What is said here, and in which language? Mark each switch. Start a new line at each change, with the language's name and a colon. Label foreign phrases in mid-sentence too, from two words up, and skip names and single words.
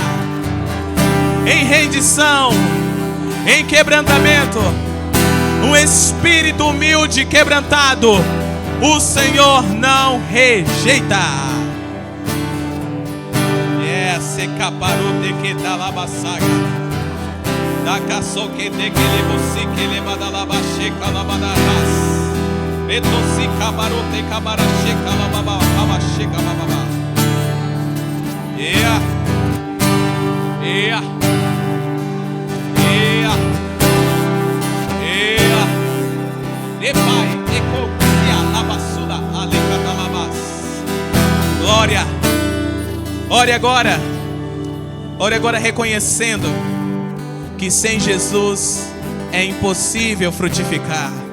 Portuguese: Em rendição, em quebrantamento, um espírito humilde e quebrantado, o Senhor não rejeita. Se caparote que dá labasaga, da caço que de que levosi que leva da labacheca labadarras, betosi cabarote cabaracheca lababa cabacheca bababa. Ea, ea, ea, ea, de pai, de copia labassuda, aleca da labas. Glória. Ore agora. Ore agora reconhecendo que sem Jesus é impossível frutificar.